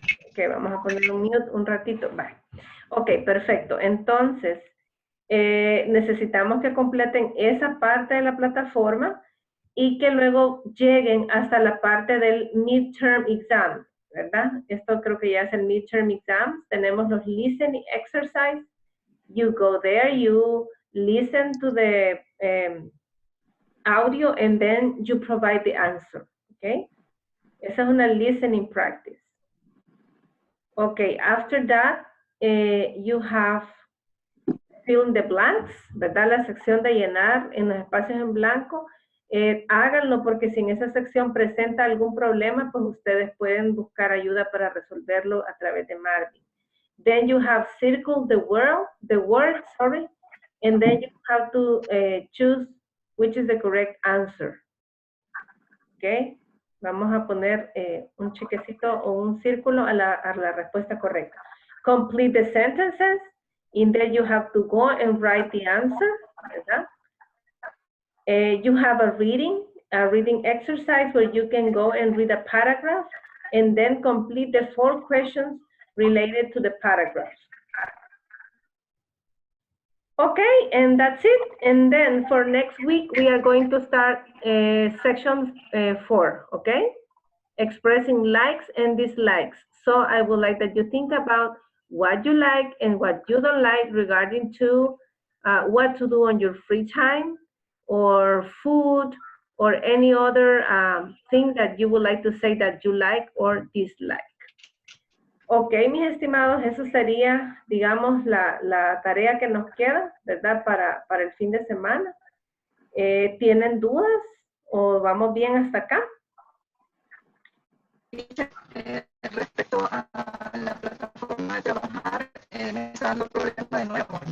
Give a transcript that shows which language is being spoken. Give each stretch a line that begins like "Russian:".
Spanish: Ok, vamos a poner un mute un ratito. Vale. Ok, perfecto. Entonces, necesitamos que completen esa parte de la plataforma y que luego lleguen hasta la parte del midterm exam, ¿verdad? Esto creo que ya es el midterm exam. Tenemos los listening exercise.
English: You go there, you listen to the audio and then you provide the answer, okay?
Spanish: Esa es una
English: listening practice. Okay, after that, you have fill in the blanks,
Spanish: ¿verdad? La sección de llenar en los espacios en blanco. Háganlo porque si en esa sección presenta algún problema, pues ustedes pueden buscar ayuda para resolverlo a través de Marvin.
English: Then you have circled the word, sorry, and then you have to choose which is the correct answer.
Spanish: ¿Ok? Vamos a poner un chequecito o un círculo a la respuesta correcta.
English: Complete the sentences, and then you have to go and write the answer,
Spanish: ¿verdad?
English: You have a reading exercise where you can go and read a paragraph, and then complete the 4 questions related to the paragraph. Okay, and that's it. And then for next week, we are going to start section 4, okay? Expressing likes and dislikes. So I would like that you think about what you like and what you don't like regarding to what to do on your free time or food or any other thing that you would like to say that you like or dislike.
Spanish: Ok, mis estimados, eso sería, digamos, la tarea que nos queda, ¿verdad? Para el fin de semana. ¿Tienen dudas o vamos bien hasta acá? Respecto a la plataforma de trabajar, me está dando problemas de nuevo.